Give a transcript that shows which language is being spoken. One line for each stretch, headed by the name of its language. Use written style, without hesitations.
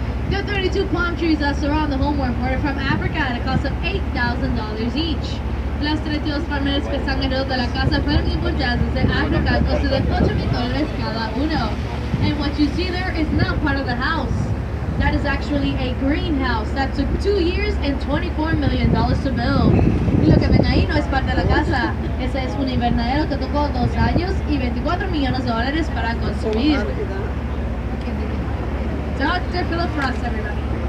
English: The 32 palm trees that surround the home were imported from Africa at a cost of $8,000 each.
Spanish: Las 32 palmeras que están alrededor de la casa fueron importadas desde África al costo de $8,000 cada uno.
English: And what you see there is not part of the house. That is actually a greenhouse that took 2 years and $24 million to build.
Spanish: Y lo que ven ahí no es parte de la casa. Ese es un invernadero que tocó 2 años y $24 millones para construir. Dr. Philip Frost, everybody.